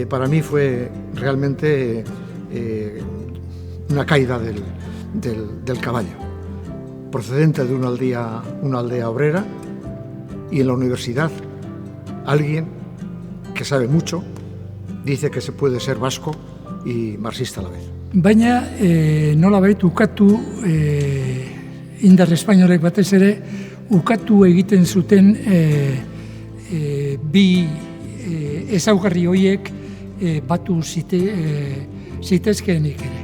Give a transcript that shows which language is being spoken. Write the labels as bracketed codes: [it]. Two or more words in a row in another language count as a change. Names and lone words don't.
[es] Para mí fue realmente una caída del caballo, procedente de una aldea obrera, y en la universidad alguien que sabe mucho dice que se puede ser vasco y marxista a la vez. [eu] Baina nolabait ukatu indar espainolek batez ere ukatu egiten zuten bi ezaugarri horiek batu zitezkeenik ere.